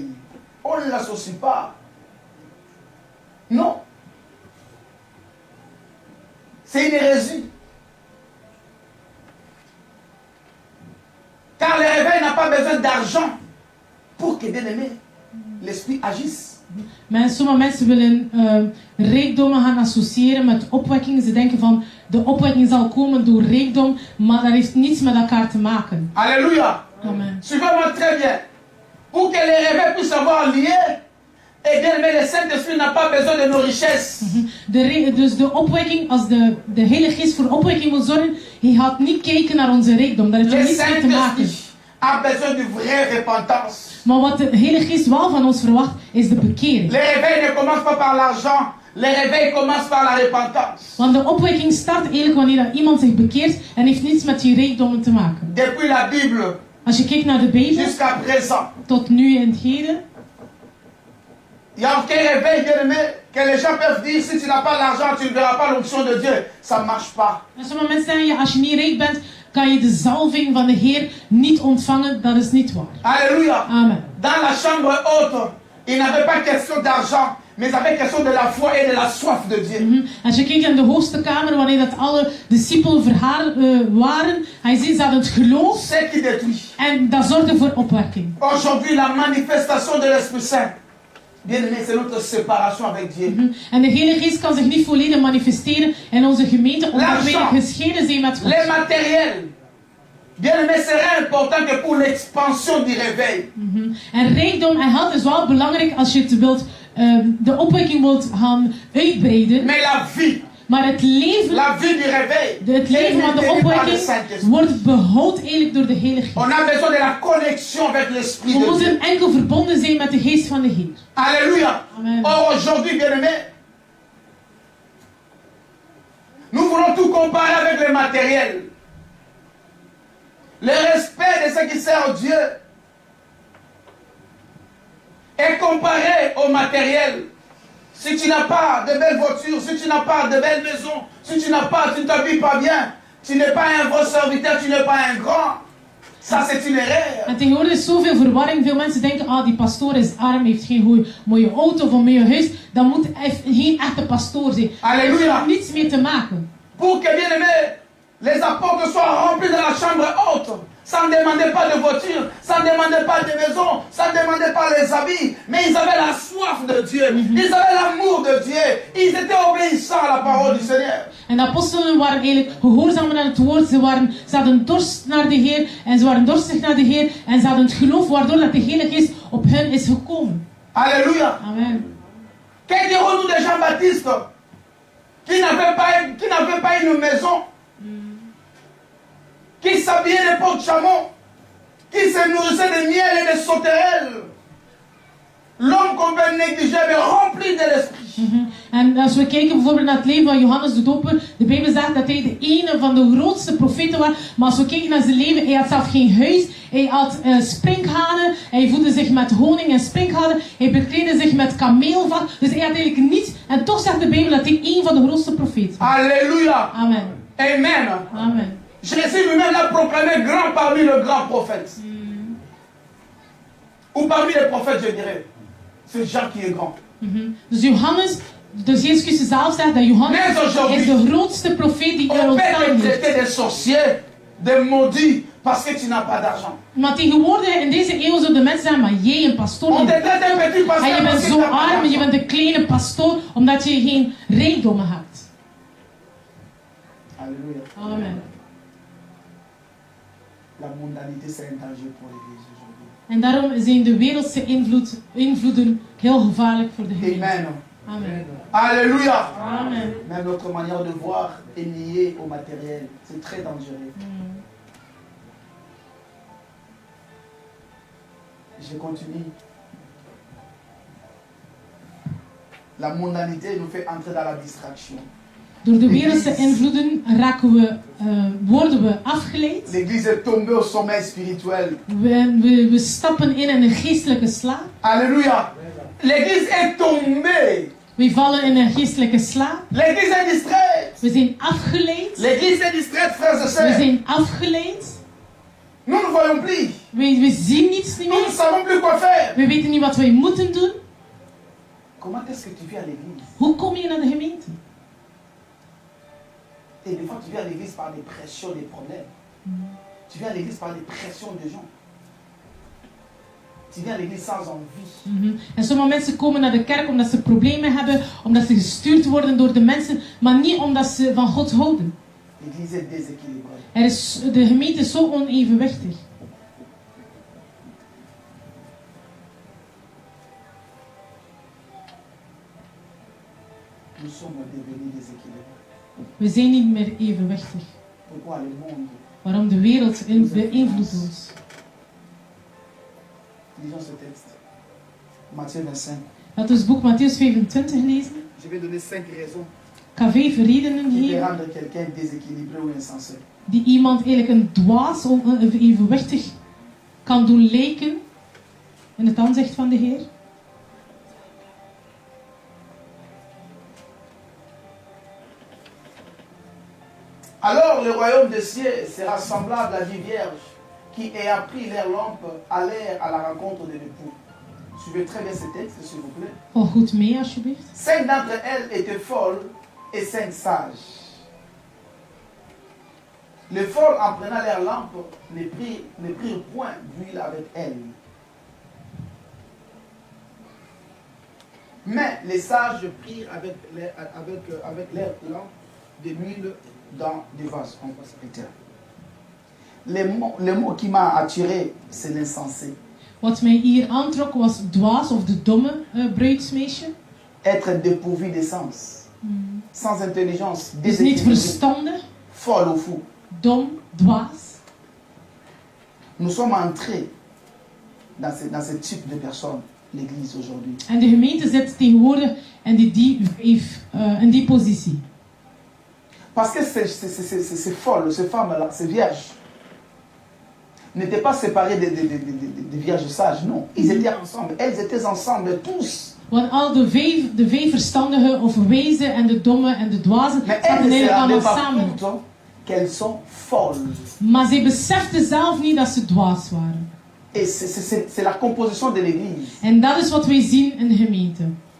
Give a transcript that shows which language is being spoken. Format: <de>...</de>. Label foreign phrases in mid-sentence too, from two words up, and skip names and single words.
<fr>On ne l'associe pas. Non. C'est une hérésie. Car le réveil n'a pas besoin d'argent pour que, bien aimé, l'esprit agisse.</fr> <nl>Maar sommige mensen willen rijkdommen gaan associëren met opwekking. Ze denken van de opwekking zal komen door rijkdom, maar dat heeft niets met elkaar te maken.</nl> <fr>Alléluia. Amen. Suivez-moi très bien. Pour que les réveils puissent avoir lieu, et bien aimé, le Saint-Esprit n'a pas besoin de nos richesses.</fr> <nl>Dus de opwekking, als de Heilige Geest voor opwekking wil zorgen, hij gaat niet kijken naar onze rijkdom. Dat heeft er</nl> <fr>Le</fr> <nl>niets mee te maken.</nl> <fr>Saint-Esprit a besoin de vraie repentance.</fr> <nl>Maar wat de Heilige Geest wel van ons verwacht, is de bekering.</nl> <fr>Les réveils ne commencent pas par l'argent. Les réveils commencent par la repentance.</fr> <nl>Want de opwekking start eigenlijk wanneer dat iemand zich bekeert en heeft niets met die rijkdommen te maken.</nl> <fr>Depuis la Bible</fr> <nl>Als je kijkt naar de Bijbel,</nl> <fr>jusqu'à présent,</fr> <nl>tot nu in het heden,</nl> <fr>il n'y a aucun réveil, bien aimé, que les gens peuvent dire si tu n'as pas l'argent, tu ne verras pas l'onction de Dieu. Ça ne marche pas.</fr> <nl>en sommige mensen zeggen, ja, als je niet rijk bent, kan je de zalving van de Heer niet ontvangen. Dat is niet waar.</nl> <fr>Alléluia. Amen. Dans la chambre haute, il n'avait pas question d'argent, mais il avait question de la foi et de la soif de Dieu.</fr> <nl>Als je kijkt in de hoogste kamer, wanneer dat alle discipelen waren, hij ziet dat het geloof</nl> <fr>C'est qui détruit.</fr> <nl>en dat zorgde voor opwekking.</nl> <fr>Aujourd'hui, la manifestation de l'Esprit Saint, bien aimé, c'est notre séparation avec Dieu.</fr> <nl>En de Heilige Geest kan zich niet volledig manifesteren in onze gemeente, omdat wij</nl> <fr>L'argent,</fr> <nl>gescheiden zijn met God.</nl> <fr>les matériels, bien aimé, c'est important que pour l'expansion du réveil.</fr> <nl>En rijkdom en geld is wel belangrijk als je het wilt, de opwekking wilt gaan uitbreiden.</nl> <fr>Mais la vie,</fr> <nl>Maar het leven,</nl> <fr>la vie du réveil,</fr> <nl>het leven van de</nl> <fr>est par le</fr> <nl>opwekking</nl> <fr>Saint-Esprit.</fr> <nl>wordt behoud eigenlijk door de Heilige Geest.</nl> <fr>On a besoin de la connexion avec l'Esprit</fr> <nl>We</nl> <fr>de Dieu.</fr> <nl>moeten enkel verbonden zijn met de Geest van de Heer.</nl> <fr>Alléluia. Amen. Or, aujourd'hui, bien aimé, nous voulons tout comparer avec le matériel. Le respect de ce qui sert Dieu est comparé au matériel. Si tu n'as pas de belles voitures, si tu n'as pas de belles maisons, si tu ne t'habilles pas bien, tu n'es pas un vrai serviteur, tu n'es pas un grand. Ça, c'est une erreur.</fr> <nl>En tegenwoordig is zoveel verwarring. Veel mensen denken, ah, die pastoor is arm, heeft geen mooie auto of een mooie huis. Dan moet hij geen echte pastoor zijn. Alléluia. Dat heeft niets mee te maken.</nl> <fr>Pour que, bien aimé, les apôtres soient remplis dans la chambre haute, sans demander pas de voiture, sans Ça ne demandait pas des maisons, ça ne demandait pas les habits, mais ils avaient la soif de Dieu, ils avaient l'amour de Dieu, ils étaient obéissants à la parole du Seigneur.</fr> <nl>En de apostelen waren eigenlijk gehoorzaam aan het woord. Ze hadden dorst naar de Heer en ze waren dorstig naar de Heer en ze hadden het geloof waardoor dat de Heilige Geest op hen is gekomen.</nl> <fr>Alléluia. Amen. Que dirons-nous de Jean-Baptiste qui n'avait pas une maison, qui s'habillait de porte-chameau, qui se nourrissait de miel et de sauterelles. L'homme qu'on peut négliger, mais rempli de l'esprit.</fr> <nl>En als we kijken bijvoorbeeld naar het leven van Johannes de Doper, de Bijbel zegt dat hij de ene van de grootste profeten was. Maar als we kijken naar zijn leven, hij had zelf geen huis, hij had sprinkhanen, hij voedde zich met honing en sprinkhanen, hij bekleedde zich met kameelvacht. Dus hij had eigenlijk niets. En toch zegt de Bijbel dat hij een van de grootste profeten was.</nl> <fr>Alléluia. Amen. Amen. Amen. Jésus lui-même l'a proclamé grand parmi les grands prophètes. Ou parmi les prophètes, je dirais. C'est Jean qui est grand.</fr> <nl>Dus Johannes, dus Jezus Christus zelf zegt dat Johannes is de grootste profeet die er</nl> <fr>On peut</fr> <nl>ontstaan te heeft.</nl> <fr>traiter des sorciers, des maudits, parce que tu n'as pas d'argent.</fr> <nl>Maar tegenwoordig in deze eeuw zullen de mensen zeggen, maar jij een pastoor.</nl> <fr>On te traite un petit</fr> <nl>En</nl> <fr>pasteur</fr> <nl>je bent</nl> <fr>parce que</fr> <nl>zo</nl> <fr>tu n'as pas</fr> <nl>arm, je</nl> <fr>d'argent.</fr> <nl>bent een kleine pastoor, omdat je geen rijkdommen hebt.</nl> <fr>Alléluia. Amen. La mondanité, c'est un danger pour l'Église aujourd'hui.</fr> <nl>En daarom zijn de wereldse invloeden heel gevaarlijk voor de gemeente.</nl> <fr>Amen. Amen. Alléluia. Amen. Même notre manière de voir est liée au matériel. C'est très dangereux. Je continue. La mondanité nous fait entrer dans la distraction.</fr> <nl>Door de wereldse invloeden worden we afgeleid.</nl> <fr>L'Église est tombée au sommeil spirituel.</fr> <nl>We stappen in een geestelijke slaap.</nl> <fr>Alléluia. L'Église est tombée.</fr> <nl>We vallen in een geestelijke slaap.</nl> <fr>L'Église est distraite.</fr> <nl>We zijn afgeleid.</nl> <fr>L'Église est distraite, frères et</fr> <nl>We</nl> <fr>sœurs.</fr> <nl>zijn afgeleid.</nl> <fr>Nous ne voyons plus.</fr> <nl>We zien niets niet</nl> <fr>Nous ne</fr> <nl>meer.</nl> <fr>savons plus quoi faire.</fr> <nl>We weten niet wat wij moeten doen.</nl> <fr>Comment est-ce que tu viens à l'Église?</fr> <nl>Hoe kom je naar de gemeente?</nl> <fr>Et des fois, tu viens à l'église par des pressions, des problèmes. Tu viens à l'église par des pressions de gens. Tu viens à l'église sans envie.</fr> <nl>En sommige mensen komen naar de kerk omdat ze problemen hebben, omdat ze gestuurd worden door de mensen, maar niet omdat ze van God houden.</nl> <fr>L'église est déséquilibrée.</fr> <nl>De gemeente is zo onevenwichtig.</nl> <fr>Nous sommes devenus déséquilibrés.</fr> <nl>We zijn niet meer evenwichtig.</nl> <fr>Pourquoi le monde?</fr> <nl>Waarom de wereld beïnvloedt ons.</nl> <fr>Lisons ce texte. Matthieu 25.</fr> <nl>Laten we het boek Mattheüs 25 lezen.</nl> <fr>Je vais donner 5 raisons</fr> <nl>Ik ga 5 redenen</nl> <fr>qui peuvent</fr> <nl>geven</nl> <fr>rendre quelqu'un déséquilibré ou insensé.</fr> <nl>die iemand eigenlijk een dwaas of evenwichtig kan doen lijken in het aanzicht van de Heer.</nl> <fr>Alors le royaume des cieux sera semblable à 10 vierges qui, ayant pris leur lampe, allèrent à la rencontre de l'époux. Suivez très bien ce texte, s'il vous plaît.</fr> <nl>Volg goed mee alsjeblieft.</nl> <fr>5 d'entre elles étaient folles et 5 sages. Les folles, en prenant leur lampe, ne prirent point d'huile avec elles. Mais les sages prirent avec leur lampe de l'huile dans des vases. On va s'arrêter là. Le mot qui m'a attiré, c'est l'insensé.</fr> <nl>Wat mij hier aantrok was dwaas of de domme bruidsmeisje.</nl> <fr>Être dépourvu d'essence, sans intelligence,</fr> <nl>Dus niet</nl> <fr>déséquilibré,</fr> <nl>verstandig,</nl> <fr>folle ou fou.</fr> <nl>dom, dwaas.</nl> <fr>Nous sommes entrés dans ce type de personnes, l'Église aujourd'hui.</fr> <nl>En de gemeente zit tegenwoordig in die positie.</nl> <fr>Parce que ces folles, ces femmes-là, ces vierges, n'étaient pas séparées des vierges sages, non. Ils étaient ensemble, elles étaient ensemble, tous.</fr> <nl>Want al de vijf verstandigen of wijzen en de domme en de dwazen</nl> <fr>Mais</fr> <nl>zaten</nl> <fr>elles ne se</fr> <nl>eigenlijk allemaal</nl> <fr>rendaient pas</fr> <nl>samen.</nl> <fr>compte qu'elles sont folles.</fr> <nl>Maar zij beseften zelf niet dat ze dwaas waren.</nl> <fr>Et c'est la composition de l'Église.</fr> <nl>En dat is wat wij zien in de gemeente.</nl>